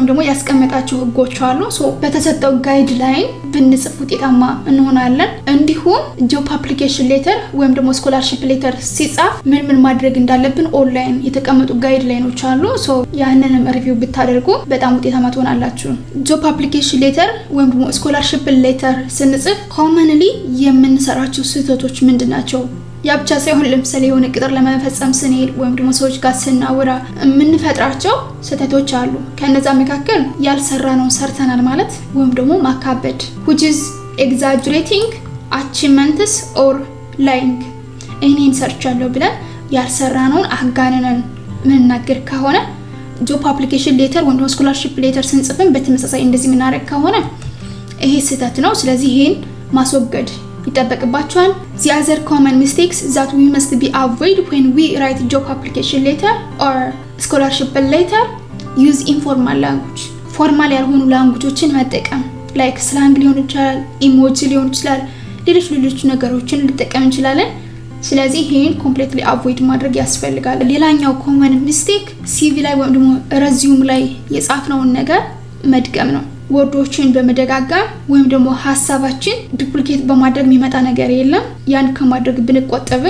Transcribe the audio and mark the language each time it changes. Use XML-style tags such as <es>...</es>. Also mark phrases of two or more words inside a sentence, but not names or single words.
<am>ደግሞ ያስቀመጣቸው ህጎች አሉ። በተሰጠው ጋይድላይን ብንጽፍ ውጤታማ እንሆናለን። እንዲሁም</am> <en>job application letter</en> <am>ወይም ደግሞ</am> <en>scholarship letter</en> <am>ሲጻፍ ምን ማድረግ እንዳለብን ኦንላይን የተቀመጡ ጋይድላይኖች አሉ። ያንንም ሪቪው ብታደርጉ በጣም ውጤታማ ትሆናላችሁ።</am> <en>job application letter</en> <am>ወይም ደግሞ</am> <en>scholarship letter</en> <am>ስንጽፍ ኮመንሊ የምንሰራቸው ስህተቶች ምንድናቸው? ያ ብቻ ሳይሆን ለምሳሌ የሆነ ቅጥር ለመፈጸም ስንሄድ ወይም ደግሞ ሰዎች ጋር ስናወራ የምንፈጥራቸው ስህተቶች አሉ። ከነዛ መካከል ያልሰራነው ሰርተናል ማለት ወይም ደግሞ ማካበድ</am> <en>which is exaggerating achievements or lying</en> <am>እኔን ሰርቻለሁ ብለን ያልሰራነውን አጋነነን ምንናገር ከሆነ</am> <en>job application letter</en> <am>ወይም</am> <en>scholarship letter</en> <am>ስንጽፍም በተመሳሳይ እንደዚህ ምናረግ ከሆነ ይሄ ስህተት ነው። ስለዚህ ይሄን ማስወገድ ይጠበቅባቸዋል።</am> <en>the other common mistakes that we must be avoid when we write job application letter or scholarship letter use informal language</en> <am>ፎርማል ያልሆኑ ላንጉጆችን መጠቀም</am> <en>like</en> <am>slang ሊሆን ይችላል ኢሞጂ ሊሆን ይችላል ሌሎች ነገሮችን ልጠቀም እንችላለን። ስለዚህ ይሄን</am> <en>completely avoid</en> <am>ማድረግ ያስፈልጋል። ሌላኛው</am> <en>common mistake CV</en> <am>ላይ ወይም ደግሞ ሬዚዩም ላይ የጻፍነውን ነገር መድገም ነው። ወርዶችን በመደጋጋም ወይም ደግሞ ሐሳባችን ዱፕሊኬት በማድረግ የሚመጣ ነገር የለም። ያን ከማድረግ ብንቆጠብም</am>